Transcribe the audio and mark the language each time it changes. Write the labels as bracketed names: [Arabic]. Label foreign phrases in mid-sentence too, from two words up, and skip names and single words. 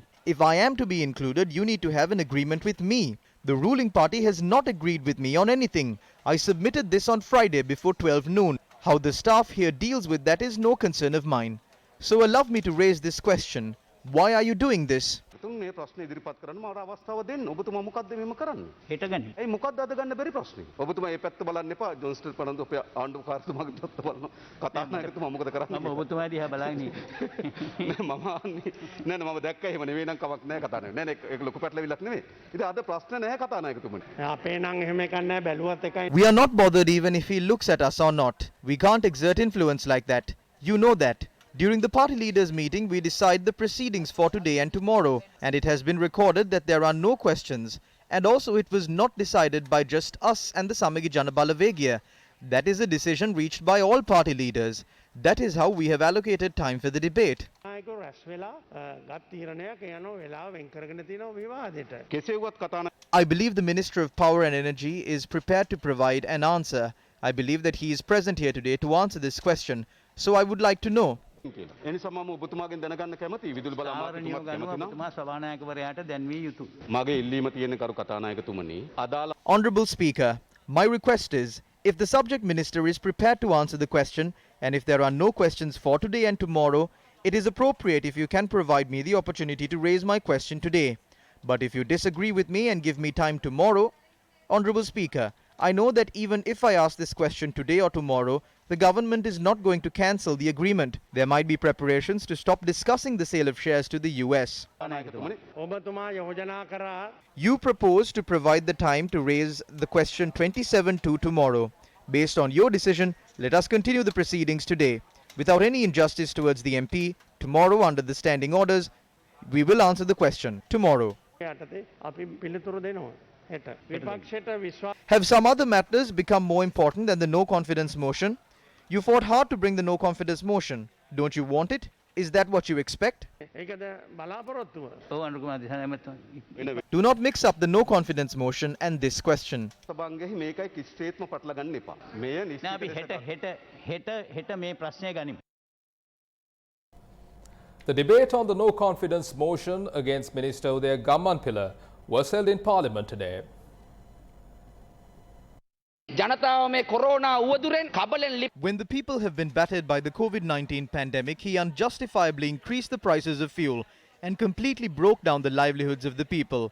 [English] If I am to be included, you need to have an agreement with me. The ruling party has not agreed with me on anything. I submitted this on Friday before 12 noon. How the staff here deals with that is no concern of mine. So allow me to raise this question. Why are you doing this? [Sinhala] මේ ප්‍රශ්නේ ඉදිරිපත් කරන්න මට අවස්ථාව දෙන්න. ඔබතුමා මොකද්ද මෙහෙම කරන්නේ? හෙට ගන්න. ඒ මොකද්ද අද ගන්න බැරි ප්‍රශ්නේ? ඔබතුමා මේ පැත්ත බලන්න එපා. ජොන්ස්ටන් පනන්දු අපේ ආණ්ඩුකාරතුමාගේ පැත්ත බලනවා. කතා නායකතුමා මොකද කරන්නේ? මම ඔබතුමා දිහා බලන්නේ. නෑ මම අහන්නේ. නෑ මම දැක්කා එහෙම නෙවෙයි නම් කමක් නෑ කතා නෙවෙයි. නෑ ඒක ලොකු පැටලවිලක් නෙවෙයි. ඉතින් අද ප්‍රශ්න නෑ කතා නායකතුමනි. අපේ නම් එහෙම එකක් නෑ බැලුවත් එකයි. [English] We are not bothered even if he looks at us or not. We can't exert influence like that. You know that. During the party leaders' meeting, we decide the proceedings for today and tomorrow, and it has been recorded that there are no questions. And also it was not decided by just us and the Samagi Jana Balawegaya. That is a decision reached by all party leaders. That is how we have allocated time for the debate. [Sinhala] නායකයෝ රැස් වෙලා ගත් තීරණයක් යනවා වෙලාව වෙන් කරගෙන තියෙනවා විවාදයට. කෙසේ වුවත් කතා [English] I believe the Minister of Power and Energy is prepared to provide an answer. I believe that he is present here today to answer this question. So I would like to know. [Sinhala] එනිසා මම ඔබතුමාගෙන් දැනගන්න කැමතියි විදුලි බල අමාත්‍යතුමාත් කැමති නම් ඔබතුමා සභානායකවරයාට දැන්විය යුතුයි. මගේ ඉල්ලීම තියෙන කරු කතානායකතුමනි අදාළ [English] Honorable Speaker, my request is, if the subject minister is prepared to answer the question, and if there are no questions for today and tomorrow, it is appropriate if you can provide me the opportunity to raise my question today. But if you disagree with me and give me time tomorrow, Honorable Speaker, I know that even if I ask this question today or tomorrow, the government is not going to cancel the agreement. There might be preparations to stop discussing the sale of shares to the US. [Sinhala] ඔබතුමා යෝජනා කරා [English] You propose to provide the time to raise the question 27-2 tomorrow. Based on your decision, let us continue the proceedings today. Without any injustice towards the MP, tomorrow under the standing orders, we will answer the question tomorrow. [Sinhala] යටතේ අපි පිළිතුරු දෙනවා. හෙට විපක්ෂයට විශ්වාස [English] Have some other matters become more important than the no confidence motion? You fought hard to bring the no confidence motion. Don't you want it? Is that what you expect? [Sinhala] ඒකද බලාපොරොත්තුව. ඔව් අනුකුමාර දිසානායකතුමා. [English] Do not mix up the no confidence motion and this question. [Sinhala] සභාංගයේ මේකයි කිසිසේත්ම පටල ගන්න එපා. මෙය නෑ අපි හෙට මේ ප්‍රශ්නය ගනිමු. [English] The debate on the no confidence motion against Minister Udaya Gammanpilla was held in Parliament today. When the people have been battered by the COVID-19 pandemic, he unjustifiably increased the prices of fuel and completely broke down the livelihoods of the people.